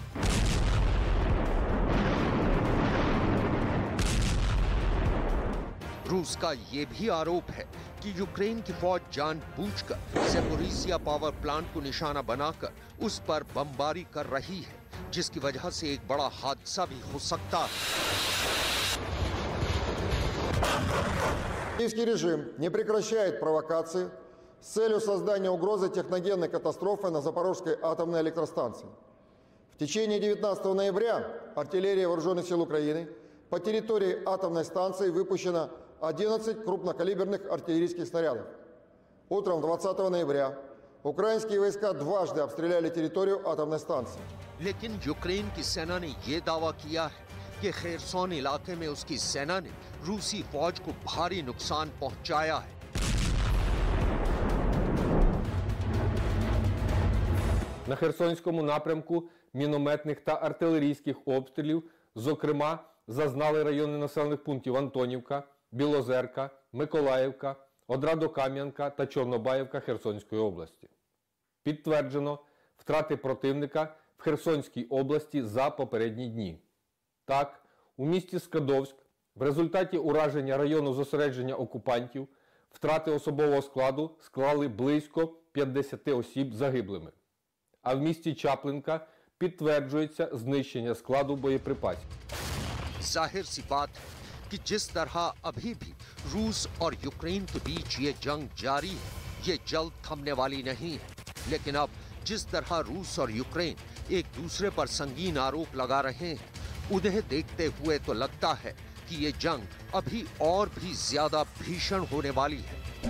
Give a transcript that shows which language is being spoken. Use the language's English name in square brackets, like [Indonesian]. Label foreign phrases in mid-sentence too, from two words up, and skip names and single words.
[Hindi] रूस का यह भी आरोप है कि यूक्रेन की फौज जानबूझकर ज़ैपोरिज़िया [English] power plant [Hindi] को निशाना बनाकर उस पर बमबारी कर रही है, जिसकी वजह से एक बड़ा हादसा भी हो सकता है। [Russian] Киевский режим не прекращает провокации с целью создания угрозы техногенной катастрофы на Запорожской атомной электростанции. В течение 19 ноября артиллерия Вооруженных сил Украины по территории атомной станции выпущено 11 крупнокалиберных артиллерийских снарядов. Утром 20 ноября украинские войска дважды обстреляли территорию атомной станции. [Hindi] लेकिन यूक्रेन की सेना ने यह दावा किया है कि खेरसोन इलाके में उसकी सेना ने रूसी फौज को भारी नुकसान पहुंचाया है। [Ukrainian] На Херсонському напрямку мінометних та артилерійських обстрілів, зокрема, зазнали райони населених пунктів Антонівка, Білозерка, Миколаївка, Одрадокам'янка та Чорнобаївка Херсонської області. Підтверджено втрати противника в Херсонській області за попередні дні. Так, у місті Скадовськ в результаті ураження району зосередження окупантів втрати особового складу склали близько 50 осіб загиблими. А в місті Чаплинка підтверджується знищення складу боєприпасів. [Hindi] जाहिर सी बात है कि जिस तरह अभी भी रूस और यूक्रेन के बीच ये जंग जारी है, ये जल्द थमने वाली नहीं है। लेकिन अब जिस तरह रूस और यूक्रेन एक दूसरे पर संगीन आरोप लगा रहे हैं, उन्हें देखते हुए तो लगता है कि ये जंग अभी और भी ज्यादा भीषण होने वाली है।